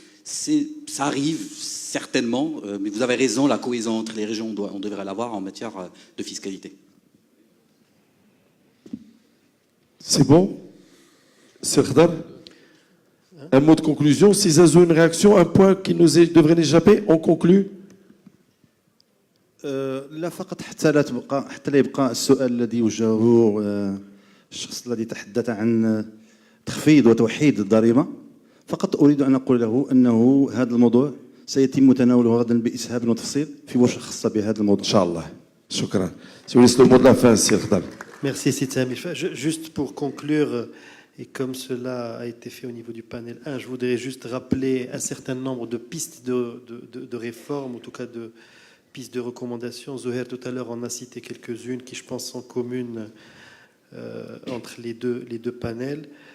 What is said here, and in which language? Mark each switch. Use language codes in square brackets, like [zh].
[fr] Ça arrive certainement, mais vous avez raison, la cohésion entre les régions, on devrait l'avoir en matière de fiscalité. C'est bon? C'est Khadar? Un mot de conclusion, si Zazou une réaction, un point qui nous devrait échapper, on conclut. [ar] لا فقط حتى لا يبقى السؤال الذي وجهه الشخص الذي تحدث عن تخفيض وتوحيد الضريبة. فقط أريد أن أقول له أنه هذا الموضوع سيتم تناوله غدا بإسهاب وتفصيل في ورشة خاصة بهذا الموضوع. إن شاء الله. شكرا. [fr] Si vous laissez le mot de la fin, c'est Khadar. Merci, Sitsami. Juste pour conclure, et comme cela a été fait au niveau du panel 1, je voudrais juste rappeler un certain nombre de pistes de réforme, en tout cas de pistes de recommandations. Zoher, tout à l'heure, en a cité quelques-unes qui, je pense, sont communes entre les deux panels.